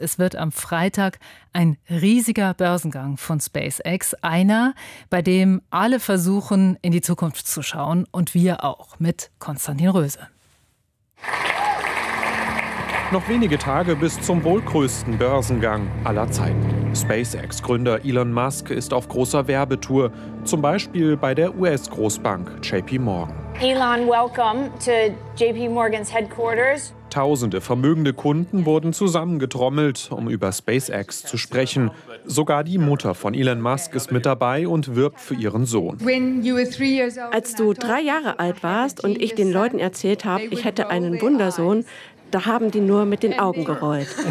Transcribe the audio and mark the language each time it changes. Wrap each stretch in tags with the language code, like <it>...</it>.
<de>Es wird am Freitag ein riesiger Börsengang von SpaceX, einer, bei dem alle versuchen, in die Zukunft zu schauen und wir auch mit Konstantin Röse. Noch wenige Tage bis zum wohl größten Börsengang aller Zeiten. SpaceX-Gründer Elon Musk ist auf großer Werbetour, zum Beispiel bei der US-Großbank JP Morgan.</de> <en>Elon, welcome to JP Morgan's headquarters.</en> <de>Tausende vermögende Kunden wurden zusammengetrommelt, um über SpaceX zu sprechen. Sogar die Mutter von Elon Musk ist mit dabei und wirbt für ihren Sohn. Als du 3 Jahre alt warst und ich den Leuten erzählt habe, ich hätte einen Wundersohn, da haben die nur mit den Augen gerollt.</de>